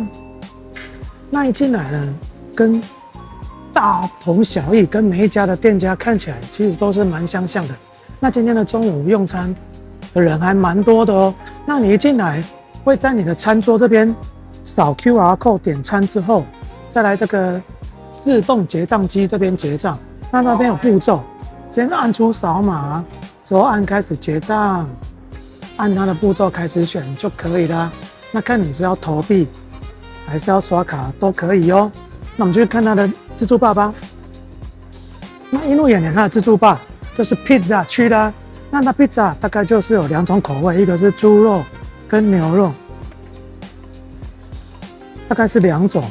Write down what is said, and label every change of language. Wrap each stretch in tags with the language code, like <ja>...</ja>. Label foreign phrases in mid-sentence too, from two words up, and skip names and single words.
<zh>那一進來呢，跟大同小異，跟每一家的店家看起來其實都是蠻相像的。那今天的中午用餐的人還蠻多的哦。那你一進來，會在你的餐桌這邊掃</zh> <en>QR code</en> <zh>點餐之後，再來這個自動結賬機這邊結賬，那邊有步驟，先按出掃碼，之後按開始結賬，按它的步驟開始選就可以了。那看你是要投幣還是要刷卡都可以哦。那我們就去看它的自助吧吧。那映入眼簾它的自助吧就是披薩區的，那它披薩大概就是有2種口味，一個是豬肉跟牛肉，大概是2種。</zh>